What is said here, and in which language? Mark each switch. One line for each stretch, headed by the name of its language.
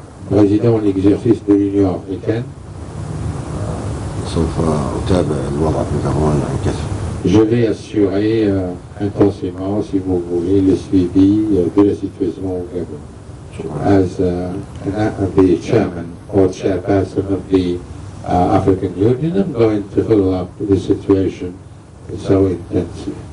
French: Président en exercice de l'Union africaine,
Arabic: سوف أتابع الوضع في الغابون عن كثب.
French: je vais assurer intensément, si vous voulez, le suivi de la situation au Gabon.
English: As the chairman or chairperson of the African Union, I'm going to follow up the situation so intensely.